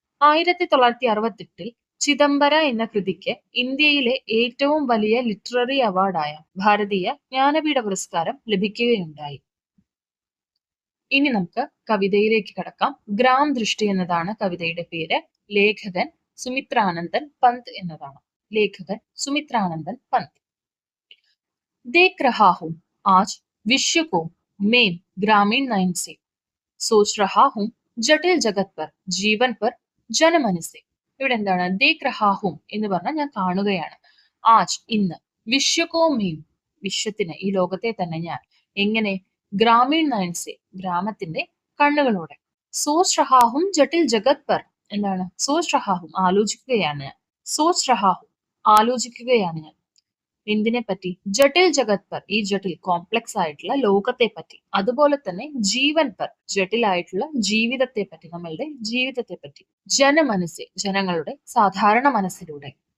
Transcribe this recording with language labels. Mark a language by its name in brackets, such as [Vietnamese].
[Malayalam] 1968 ചിദംബര എന്ന കൃതിക്ക് ഇന്ത്യയിലെ ഏറ്റവും വലിയ ലിറ്റററി അവാർഡായ ഭാരതീയ ജ്ഞാനപീഠ പുരസ്കാരം ലഭിക്കുകയുണ്ടായി. ഇനി നമുക്ക് കവിതയിലേക്ക് കടക്കാം. ഗ്രാം ദൃഷ്ടി എന്നതാണ് കവിതയുടെ പേര്. ലേഖകൻ സുമിത്രാനന്ദൻ പന്ത് എന്നതാണ്. ലേഖകൻ സുമിത്രാനന്ദൻ പന്ത്. [Hindi] देख रहा हूं आज विश्व को मैं ग्रामीण नयन से, सोच रहा हूं जटिल जगत पर, जीवन पर, जनमन से. [Malayalam] ഇവിടെ എന്താണ് [Hindi] ദേഖ് റഹാ ഹും [Malayalam] എന്ന് പറഞ്ഞാൽ ഞാൻ കാണുകയാണ്. ആജ് ഇന്ന്, വിശ്വകോ മേം വിശ്വത്തിന് ഈ ലോകത്തെ തന്നെ ഞാൻ എങ്ങനെ, [Hindi] ഗ്രാമീൺ നയൻസെ [Malayalam] ഗ്രാമത്തിന്റെ കണ്ണുകളോടെ, [Hindi] സോച്ച് റഹാഹും ജട്ടിൽ ജഗത് പർ [Malayalam] എന്താണ് സോച്ച് റഹാഹും ആലോചിക്കുകയാണ് ഞാൻ, സോച്ച് റഹാഹും ആലോചിക്കുകയാണ് ഞാൻ എന്തിനെ പറ്റി, ജട്ടിൽ ജഗത് പർ ഈ ജട്ടിൽ കോംപ്ലക്സ് ആയിട്ടുള്ള ലോകത്തെ പറ്റി, അതുപോലെ തന്നെ ജീവൻ പർ ജട്ടിലായിട്ടുള്ള ജീവിതത്തെ പറ്റി, നമ്മളുടെ ജീവിതത്തെ പറ്റി, ജനമനസ്സെ ജനങ്ങളുടെ സാധാരണ മനസ്സിലൂടെ.